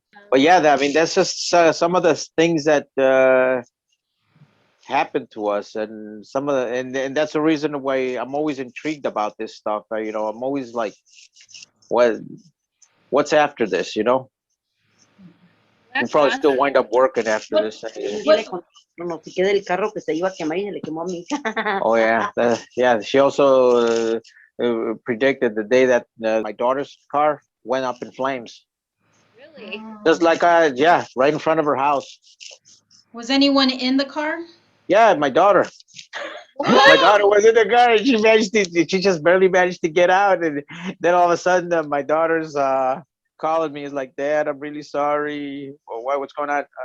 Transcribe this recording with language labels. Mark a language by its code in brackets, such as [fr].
[en] But yeah, I mean, that's just some of the things that happen to us, and some of the, and that's the reason why I'm always intrigued about this stuff. I'm always like, what what's after this? We'll That's probably still awesome. wind up working after What, this. what, [es] No, notifiqué del carro que se iba a quemar y se le quemó a mi hija. [en] Oh yeah, yeah. She also predicted the day that my daughter's car went up in flames, Really? just like yeah, right in front of her house. was anyone in the car? Yeah, my daughter. My What? daughter was in the car, and she just barely managed to get out, and then all of a sudden, my daughter's calling me. Is like, Dad, I'm really sorry. Well, what's going on?